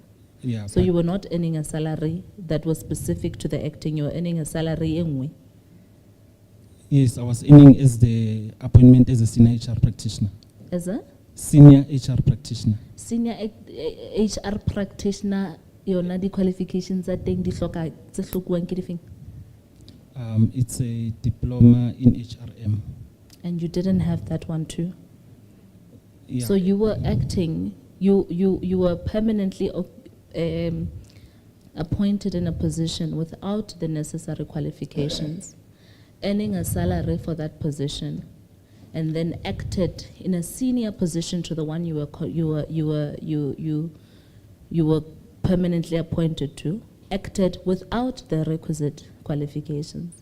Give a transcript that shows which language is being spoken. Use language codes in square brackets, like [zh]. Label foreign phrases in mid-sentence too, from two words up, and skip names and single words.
[en] Yeah. So you were not earning a salary that was specific to the acting, you were earning a salary anyway. Yes, I was earning as the appointment as a senior HR practitioner. As a? Senior HR practitioner. Senior HR practitioner, [st] yona di qualifications tsa teng di hloka tse hlokuwang ke difeng? [en] It's a diploma in HRM. And you didn't have that one too? Yeah. So you were acting, you were permanently appointed in a position without the necessary qualifications, earning a salary for that position, and then acted in a senior position to the one you were permanently appointed to, acted without the requisite qualifications.